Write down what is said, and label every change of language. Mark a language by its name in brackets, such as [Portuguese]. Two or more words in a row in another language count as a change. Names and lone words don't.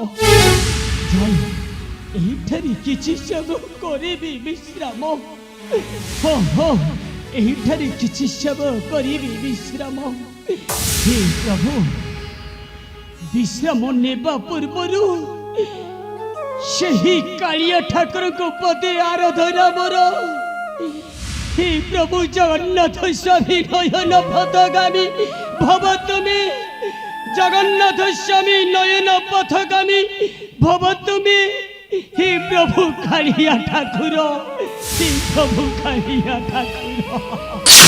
[Odia] ଏହିଠାରେ କିଛି ସମୟ କରିବି ବିଶ୍ରାମ। ଏହିଠାରେ କିଛି ସମୟ କରିବି ବିଶ୍ରାମ। ହେ ପ୍ରଭୁ, ବିଶ୍ରାମ ନେବା ପୂର୍ବରୁ ସେହି କାଳିଆ ଠାକୁରଙ୍କ ପଦେ ଆରାଧନା ମୋର। [Sanskrit] हे प्रभु जगन्नाथ स्वामी नयन पथगामी भव तुमे, जगन्नाथ स्वामी नयन पथगामी भव तुमे। [Odia] ହେ ପ୍ରଭୁ କାଳିଆ ଠାକୁର, ହେ ପ୍ରଭୁ କାଳିଆ ଠାକୁର।